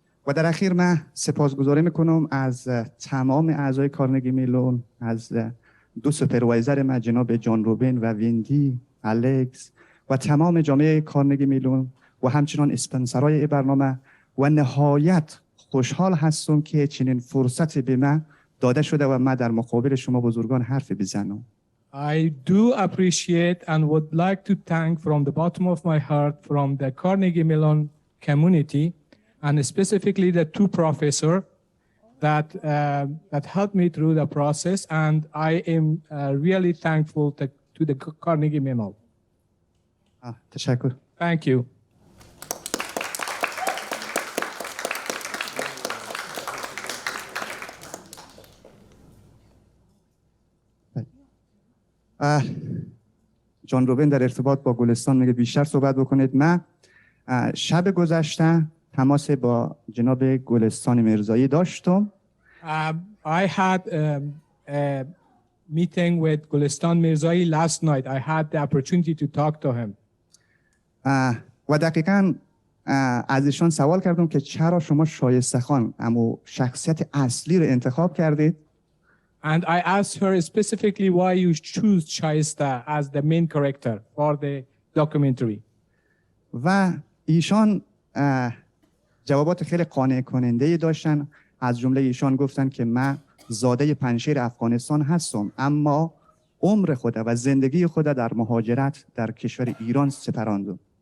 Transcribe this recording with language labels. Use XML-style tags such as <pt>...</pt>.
<fa>و در اخیر من سپاسگزاری میکنم از تمام اعضای کارنگی میلون، از دو سوپروایزر من جناب جان روبین و ویندی، الکس و تمام جامعه کارنگی میلون و همچنان اسپانسرای برنامه و نهایت خوشحال هستم که چنین فرصتی به من داده شده و من در مقابل شما بزرگان حرف بزنم.</fa> <en>I do appreciate and would like to thank from the bottom of my heart from the Carnegie Mellon community and specifically the two professors that helped me through the process, and I am really thankful to the Carnegie Mellon.</en> <fa>تشکر.</fa> <en>Thank you.</en> <fa>جان روبین در ارتباط با گلستان میگه بیشتر صحبت بکنید. من شب گذشته تماس با جناب گلستان میرزایی داشتم.</fa> <en>I had a meeting with Gulistan Mirzai last night. I had the opportunity to talk to him.</en> <fa>و دقیقاً از ایشان سوال کردم که چرا شما شایسته خان اما شخصیت اصلی رو انتخاب کردید.</fa> <en>And I asked her specifically why you choose Shaista as the main character for the documentary.</en> <fa>و ایشان جوابات خیلی قانع کننده داشتن. از جمله ایشان گفتن که من زاده پنجشیر افغانستان هستم اما عمر خود و زندگی خود در مهاجرت در کشور ایران سپراندم.</fa>